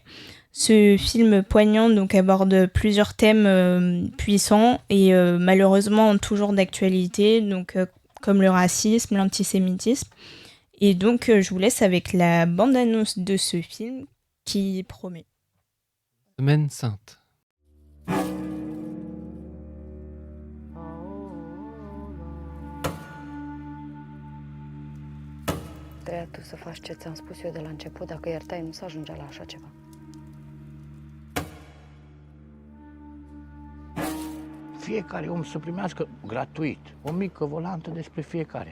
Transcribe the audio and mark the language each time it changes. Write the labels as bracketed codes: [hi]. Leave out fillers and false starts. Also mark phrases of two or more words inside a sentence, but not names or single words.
[fr] Ce film poignant donc aborde plusieurs thèmes puissants et malheureusement toujours d'actualité, donc comme le racisme, l'antisémitisme. Et donc, je vous laisse avec la bande-annonce de ce film qui promet. Semaine Sainte. [ro] Trebuia tu să faci ce ți-am spus eu de la început. Dacă iertai, nu se ajungea la așa ceva. Fiecare om să primească gratuit o mică volantă despre fiecare.